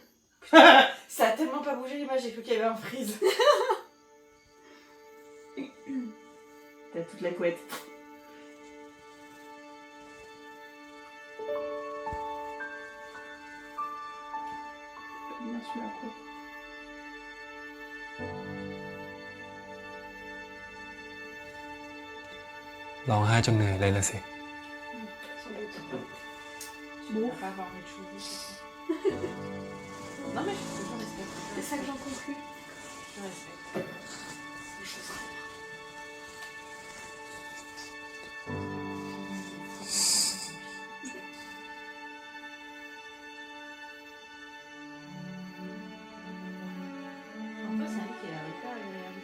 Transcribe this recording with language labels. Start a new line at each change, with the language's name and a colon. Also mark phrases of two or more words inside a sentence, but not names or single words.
French: Ça a tellement pas bougé l'image, j'ai cru qu'il y avait un freeze. T'as toute la couette. Bien sûr, la couette.
Thai: ร้องไห้จนเหนื่อยเลยละสิ
French: Sans doute. Bon. On va pas avoir une chose. Non mais je respecte. C'est ça que j'en conclus. Je respecte. C'est des choses. En fait, c'est un qui est hyper agréable.